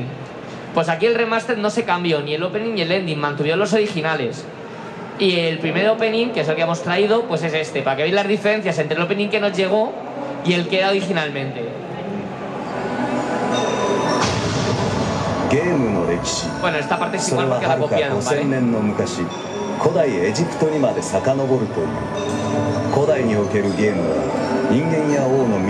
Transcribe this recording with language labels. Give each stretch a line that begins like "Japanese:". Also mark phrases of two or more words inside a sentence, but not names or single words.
Spanish: Pues aquí el remaster no se cambió, ni el opening ni el ending, mantuvieron los originales. Y el primer opening, que es el que hemos traído, pues es este, para que veáis las diferencias entre el opening que nos llegó y el que era originalmente. Bueno, esta parte es igual porque la copiaron, ¿vale?
Japanese: 古代エジプトにまで遡るという古代におけるゲームは人間や王の